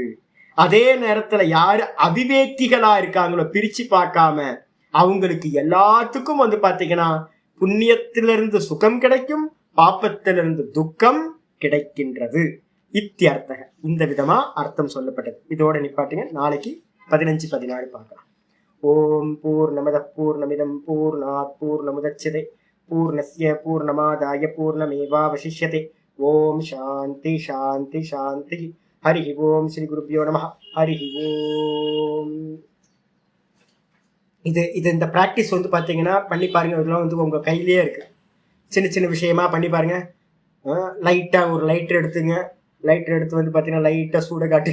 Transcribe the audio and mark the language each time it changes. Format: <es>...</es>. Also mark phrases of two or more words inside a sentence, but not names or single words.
<ta>அதே நேரத்துல யாரு அவிவேக்கிகளா இருக்காங்களோ, பிரிச்சு பார்க்காம, அவங்களுக்கு எல்லாத்துக்கும் வந்து பாத்தீங்கன்னா புண்ணியத்திலிருந்து சுகம் கிடைக்கும், பாப்பத்திலிருந்து துக்கம் கிடைக்கின்றது. இத்தியர்த்தக. இந்த விதமா அர்த்தம் சொல்லப்பட்டது. இதோட நிப்பாட்டுங்க. நாளைக்கு 15-16 பார்க்கலாம்.</ta> <sa>ॐ पूर्णमदः पूर्णमिदं पूर्णात् पूर्णमुदच्यते पूर्णस्य पूर्णमादाय पूर्णमेवावशिष्यते. ॐ शान्ति शान्ति शान्ति. हरि ॐ। श्री गुरुभ्यो नमः. हरि ॐ.</sa> <ta>இது இந்த ப்ராக்டிஸ் வந்து பார்த்தீங்கன்னா பண்ணி பாருங்க. இதெல்லாம் வந்து உங்கள் கையிலேயே இருக்கு. சின்ன சின்ன விஷயமா பண்ணி பாருங்க. லைட்டாக ஒரு லைட்டர் எடுத்துங்க. லைட்டர் எடுத்து வந்து பார்த்தீங்கன்னா லைட்டாக சூட காட்டு.</ta>